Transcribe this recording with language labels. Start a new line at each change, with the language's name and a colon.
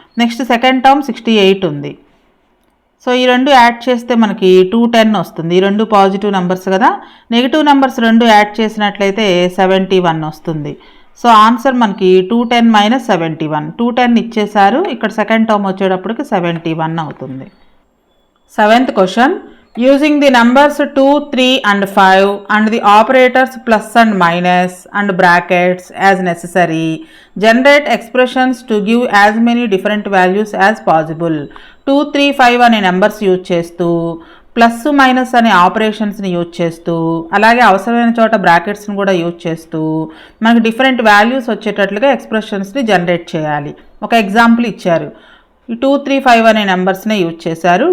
Telugu: Next second term 68 ఉంది. So ఈ రెండు యాడ్ చేస్తే మనకి 210 వస్తుంది. ఈ రెండు పాజిటివ్ నెంబర్స్ కదా, నెగిటివ్ నెంబర్స్ రెండు యాడ్ చేసినట్లయితే 71 వస్తుంది. సో ఆన్సర్ మనకి 210 - 71. 210 ఇచ్చేసారు. ఇక్కడ సెకండ్ టర్మ్ వచ్చేటప్పటికి 71 అవుతుంది.
English: 7th question. Using the numbers 2, 3 and 5 and the operators plus and minus and brackets as necessary, generate expressions to give as many different values as possible.
Telugu: 2, 3, 5 అనే numbers use చేస్తూ plus minus అనే ఆపరేషన్స్ని use చేస్తూ అలాగే అవసరమైన చోట బ్రాకెట్స్ని కూడా use చేస్తూ మనకి డిఫరెంట్ వాల్యూస్ వచ్చేటట్లుగా ఎక్స్ప్రెషన్స్ని జనరేట్ చేయాలి. ఒక ఎగ్జాంపుల్ ఇచ్చారు. 2, 3, 5 అనే నెంబర్స్నే యూజ్ చేశారు.